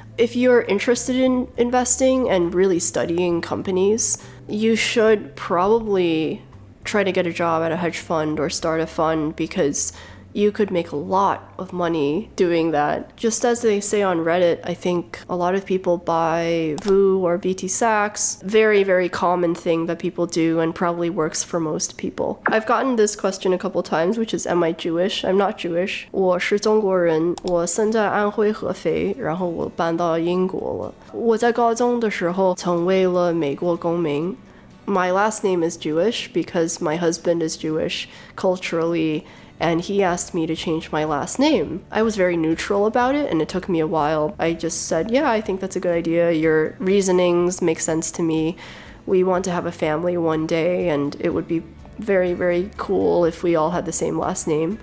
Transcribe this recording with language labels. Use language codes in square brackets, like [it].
[en] If you're interested in investing and really studying companies, you should probably try to get a job at a hedge fund or start a fund because you could make a lot of money doing that. Just as they say on Reddit, I think a lot of people buy VU or VT Sachs. Very, very common thing that people do and probably works for most people. I've gotten this question a couple times, which is, am I Jewish? I'm not Jewish. [zh] 我是中国人，我生在安徽合肥，然后我搬到英国了。我在高中的时候成为了美国公民。 [en] My last name is Jewish because my husband is Jewish culturally, and he asked me to change my last name. I was very neutral about it, and it took me a while. I just said, yeah, I think that's a good idea. Your reasonings make sense to me. We want to have a family one day, and it would be very, very cool if we all had the same last name.